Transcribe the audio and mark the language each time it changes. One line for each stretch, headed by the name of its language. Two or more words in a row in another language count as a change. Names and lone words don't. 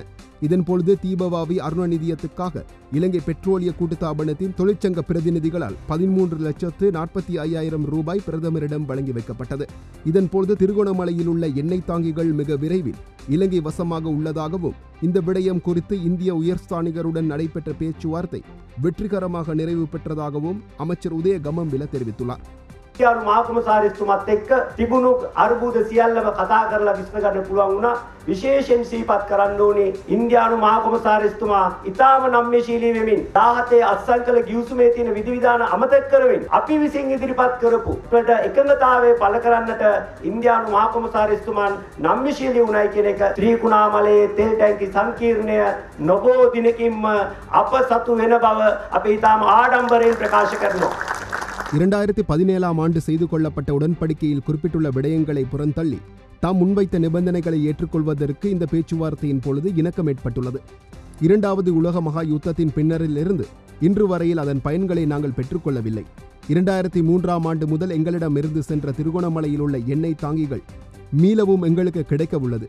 Tamil: இதன்பொழுது தீபவாவி அருண நிதியத்துக்காக இலங்கை பெட்ரோலிய கூட்டுத்தாபனத்தின் தொழிற்சங்க பிரதிநிதிகளால் 13,45,000 ரூபாய் பிரதமரிடம் வழங்கி வைக்கப்பட்டது. இதன்பொழுது திருகோணமலையில் உள்ள எண்ணெய் தாங்கிகள் மிக விரைவில் இலங்கை வசமாக உள்ளதாகவும் இந்த விடயம் குறித்து இந்திய உயர்ஸ்தானிகருடன் நடைபெற்ற பேச்சுவார்த்தை வெற்றிகரமாக நிறைவு பெற்றதாகவும் அமைச்சர் உதய கமம்பில தெரிவித்துள்ளார்.
Sinhala: ඉන්දියානු මහකොමසාරිස්තුමත් එක්ක තිබුණු අර්බුද සියල්ලම කතා කරලා විසඳ ගන්න පුළුවන් වුණා. විශේෂයෙන් සිහිපත් කරන්න ඕනේ ඉන්දියානු මහකොමසාරිස්තුමා ඉතාම නම්‍යශීලී වෙමින් 17 අත්සන්කල ගිවිසුමේ තියෙන විධිවිධාන අමතක කරමින් අපි විසින් ඉදිරිපත් කරපු ප්‍රද එකඟතාවය පළ කරන්නට ඉන්දියානු මහකොමසාරිස්තුමාන් නම්‍යශීලී වුණයි කියන එක ත්‍රිකුණාමලයේ තෙල් ටැංකි සංකීර්ණය නොබෝ දිනකින්ම අප සතු වෙන බව අපි ඉතාම ආඩම්බරයෙන් ප්‍රකාශ කරනවා.
Tamil: 2017ஆம் ஆண்டு செய்து கொள்ளப்பட்ட உடன்படிக்கையில் குறிப்பிட்டுள்ள விடயங்களை புறந்தள்ளி தாம் முன்வைத்த நிபந்தனைகளை ஏற்றுக்கொள்வதற்கு இந்த பேச்சுவார்த்தையின் பொழுது இணக்கம் ஏற்பட்டுள்ளது. 2வது உலக மகா யுத்தத்தின் பின்னரிலிருந்து இன்று வரையில் அதன் பயன்களை நாங்கள் பெற்றுக்கொள்ளவில்லை. 2003ஆம் ஆண்டு முதல் எங்களிடமிருந்து சென்ற திருகோணமலையில் உள்ள எண்ணெய் தாங்கிகள் மீளவும் எங்களுக்கு கிடைக்க உள்ளது.